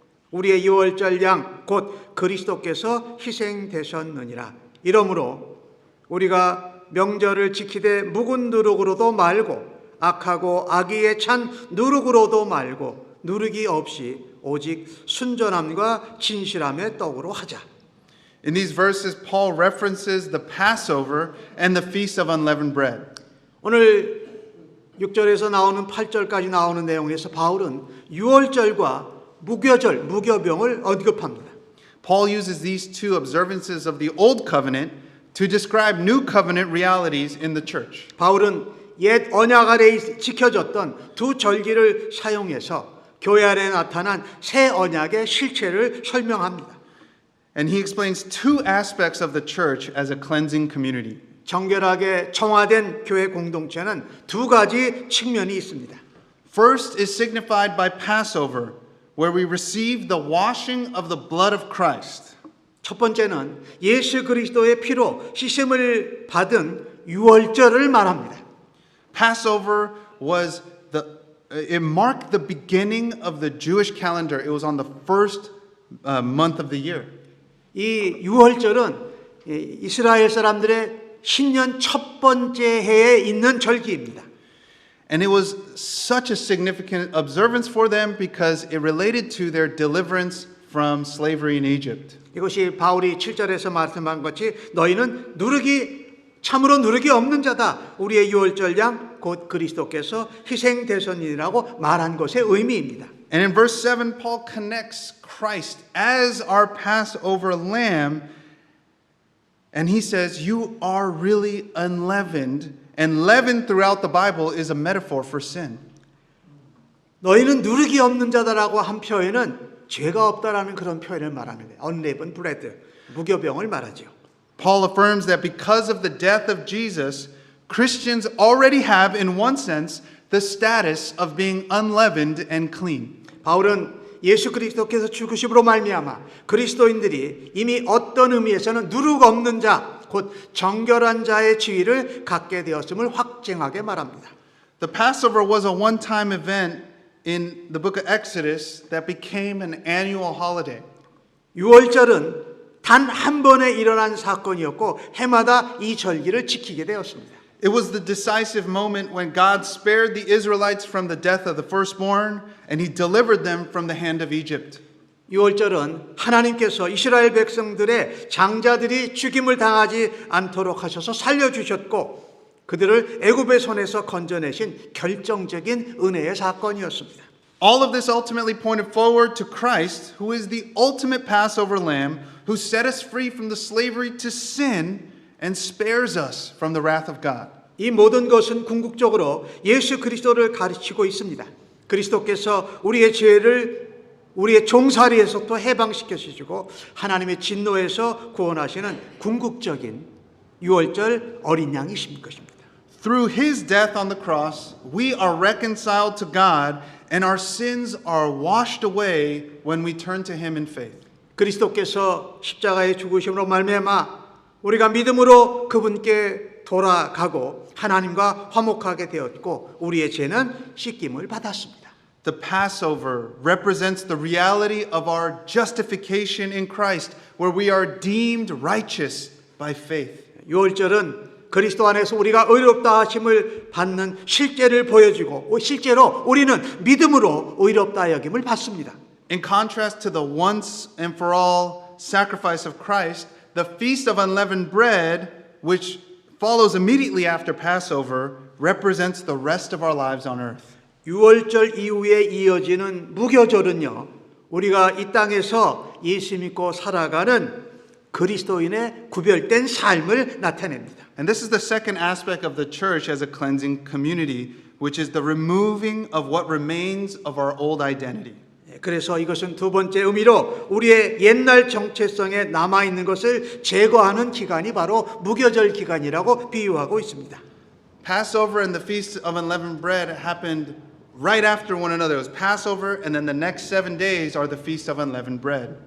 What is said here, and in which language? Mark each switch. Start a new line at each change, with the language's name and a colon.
Korean: 우리의 유월절 양 곧 그리스도께서 희생되셨느니라. 이러므로 우리가 명절을 지키되 묵은 누룩으로도 말고 악하고 악의에 찬 누룩으로도 말고 누룩이 없이 오직 순전함과 진실함의 떡으로 하자.
English: In these verses, Paul references the Passover and the Feast of Unleavened Bread.
Korean: 오늘 6절에서 나오는 8절까지 나오는 내용에서 바울은 유월절과 무교절, 무교병을 언급합니다.
English: Paul uses these two observances of the Old Covenant to describe New Covenant realities in the church.
Korean: 바울은 옛 언약 아래 지켜졌던 두 절기를 사용해서 교회 안에 나타난 새 언약의 실체를 설명합니다.
English: And he explains two aspects of the church as a cleansing community.
Korean: 정결하게 청화된 교회 공동체는 두 가지 측면이 있습니다.
English: First is signified by Passover, where we receive the washing of the blood of Christ.
Korean: 첫 번째는 예수 그리스도의 피로 씻음을 받은 유월절을 말합니다.
English: Passover was it marked the beginning of the Jewish calendar. It was on the first month of the year.
Korean: 이 유월절은 이스라엘 사람들의 신년 첫 번째 해에 있는 절기입니다.
English: And it was such a significant observance for them because it related to their deliverance from slavery in Egypt.
Korean: 이것이 바울이 7절에서 말씀한 것이 너희는 참으로 누르기 없는 자다. 우리의 유월절 양 곧 그리스도께서 희생되셨느니라고 말한 것의 의미입니다.
English: And in verse 7, Paul connects Christ as our Passover lamb, and he says, you are really unleavened. And leaven throughout the Bible is a metaphor for sin.
Korean: 너희는 누르기 없는 자다라고 한 표현은 죄가 없다라는 그런 표현을 말하는 거예요.
English: unleavened bread,
Korean: 무교병을 말하죠.
English: Paul affirms that because of the death of Jesus, Christians already have, in one sense, the status of being unleavened and clean.
Korean: 바울은 예수 그리스도께서 죽으심으로 말미암아 그리스도인들이 이미 어떤 의미에서는 누룩 없는 자, 곧 정결한 자의 지위를 갖게 되었음을 확증하게 말합니다.
English: The Passover was a one-time event in the book of Exodus that became an annual holiday.
Korean: 유월절은 단 한 번에 일어난 사건이었고 해마다 이 절기를 지키게 되었습니다.
English: It was the decisive moment when God spared the Israelites from the death of the firstborn and he delivered them from the hand of Egypt.
Korean: 유월절은 하나님께서 이스라엘 백성들의 장자들이 죽임을 당하지 않도록 하셔서 살려주셨고 그들을 애굽의 손에서 건져내신 결정적인 은혜의 사건이었습니다.
English: All of this ultimately pointed forward to Christ, who is the ultimate Passover lamb, who set us free from the slavery to sin and spares us from the wrath of God.
Korean: 이 모든 것은 궁극적으로 예수 그리스도를 가르치고 있습니다. 그리스도께서 우리의 죄를 우리의 종살이에서부터 해방시켜 주시고 하나님의 진노에서 구원하시는 궁극적인 유월절 어린 양이신 것입니다.
English: Through his death on the cross, we are reconciled to God and our sins are washed away when we turn to him in faith.
Korean: 그리스도께서 십자가의 죽으심으로 말미암아 우리가 믿음으로 그분께 돌아가고 하나님과 화목하게 되었고 우리의 죄는 씻김을 받았습니다.
English: The Passover represents the reality of our justification in Christ, where we are deemed righteous by faith.
Korean: 유월절은 그리스도 안에서 우리가 의롭다 하심을 받는 실제를 보여주고 실제로 우리는 믿음으로 의롭다 여김을 받습니다.
English: In contrast to the once and for all sacrifice of Christ, the Feast of Unleavened Bread, which follows immediately after Passover, represents the rest of our lives on earth.
Korean: 유월절 이후에 이어지는 무교절은요, 우리가 이 땅에서 예수 믿고 살아가는 그리스도인의 구별된 삶을 나타냅니다.
English: And this is the second aspect of the church as a cleansing community, which is the removing of what remains of our old identity.
Korean: 그래서 이것은 두 번째 의미로 우리의 옛날 정체성에 남아있는 것을 제거하는 기간이 바로 무교절 기간이라고 비유하고 있습니다.
English: Passover and the Feast of Unleavened Bread happened right after one another. It was Passover, and then the next 7 days are the Feast of Unleavened Bread.